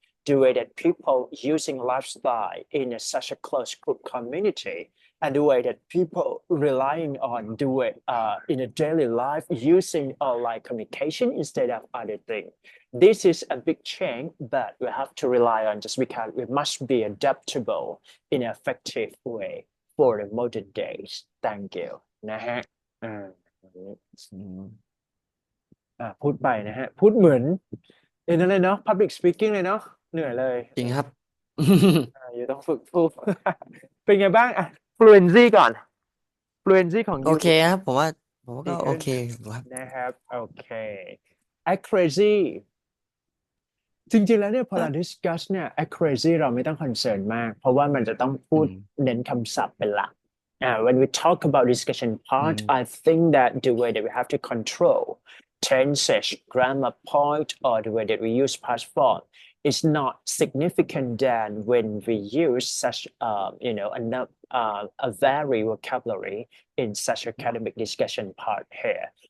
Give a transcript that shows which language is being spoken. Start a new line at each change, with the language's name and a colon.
English: The way that people using lifestyle in such a close group community and the way that people relying on the way in a daily life using online communication instead of other things. This is a big change, but we have to rely on just because we must be adaptable in an effective way for the modern days. Thank you
Thai: นะฮะอ่า อืม พูดไปนะฮะพูดเหมือนนั่นเลยเนาะ
English: public speaking
Thai: เลยเนาะเหนื่อยเลย จริงครับ อยู่ต้องฝึกพูด เป็นไงบ้างอ่ะ fluency ก่อน fluency ของ โอ ยู เคครับผมว่า ดีขึ้น ก็โอเคครับ นะครับโอเค accuracy จริงๆแล้วเนี่ยพอเรา ก็ discuss เนี่ย accuracy เราไม่ต้อง concern มากเพราะว่ามันจะต้องพูด อืม เน้นคำศัพท์เป็นหลัก
English: when we talk about discussion อื part ม I think that the way that we have to control tenses grammar point or the way that we use past form is not significant than when we use such a very vocabulary in such academic discussion part here.